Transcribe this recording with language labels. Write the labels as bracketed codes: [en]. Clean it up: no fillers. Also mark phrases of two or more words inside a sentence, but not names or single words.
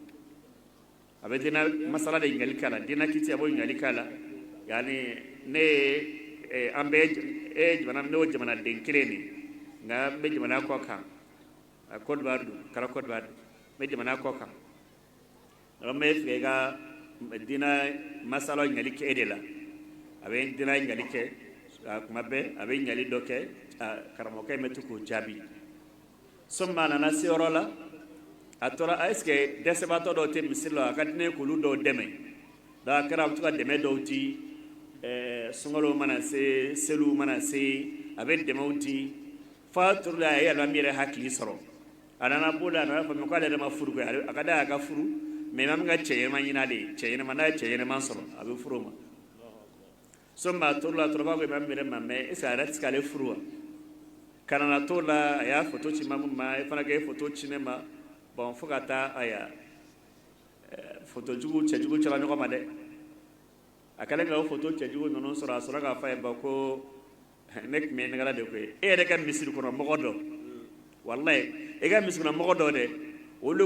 [bm] a bɛ dina masala de ɲininkali k'a la dina kiti a b'o ɲininkali k'a la yani ne ye an bɛ jamana ne y'o jamanaden kelen de nka n bɛ jamana kɔ kan Côte d'Ivoire don kɛra Côte d'Ivoire n bɛ jamana kɔ kan n bɛ fɛ i ka dina masala ɲininkali kɛ e de la a bɛ dina ɲininkali kɛ kuma bɛɛ a bɛ ɲininkali dɔ kɛ karamɔgɔkɛ in bɛ to k'o jaabi sɔnni a nana se yɔrɔ la a tora [fr] est-ce que [bm] dɛsɛbaatɔ dɔw tɛ misiri la a ka di ne ye k'olu dɔw dɛmɛ donc a kɛra a bɛ to ka dɛmɛ dɔw di sunkalo mana se seliw mana se a bɛ dɛmɛw di fa turula a ye alimami yɛrɛ hakili sɔrɔ a nana bɔ la a nana faamuya k'ale yɛrɛ ma furu kɛ a ka da a ka furu mais maa min ka cɛ ɲɛnama ɲini ale ye cɛ ɲɛnama n'a ye cɛ ɲɛnama sɔrɔ a bɛ furu o ma sɔnni a tora la a tora b'a fɔ imamu yɛrɛ ma mais [fr] est-ce que [bm] a yɛrɛ tɛ se k'ale furu wa kana t'o la a y'a photo ci imamu ma e fana k'e photo ci ne ma bon fo ka taa aya photo jugu cɛjugu cɛla ɲɔgɔn ma dɛ a kɛlen ka o photo cɛjugu ninnu sɔrɔ a sɔrɔ k'a fɔ a ye ba ko ne tun bɛ nɛgɛla de koyi e yɛrɛ ka misiri kɔnɔ mɔgɔ dɔ walayi e ka misiri kɔnɔ mɔgɔ dɔ dɛ olu